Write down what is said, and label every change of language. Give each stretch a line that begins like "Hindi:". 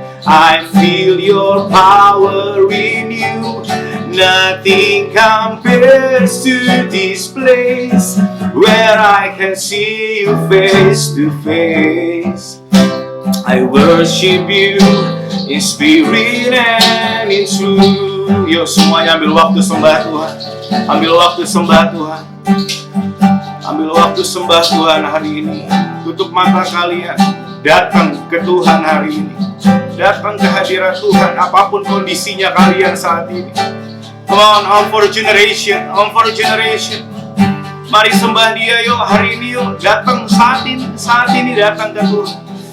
English: I feel your power in you. Nothing compares to this place where I can see you face to face. I worship you in spirit and in truth.
Indonesian: Yuk semuanya ambil waktu sembah Tuhan. Ambil waktu sembah Tuhan. Ambil waktu sembah Tuhan hari ini. Tutup mata kalian. Datang ke Tuhan hari ini. Datang ke hadirat Tuhan apapun kondisinya kalian saat ini.
English: Come on, Home for Generation, Home for Generation.
Indonesian: Mari sembah Dia yuk hari ini yuk. Datang saat ini datang ke Tuhan.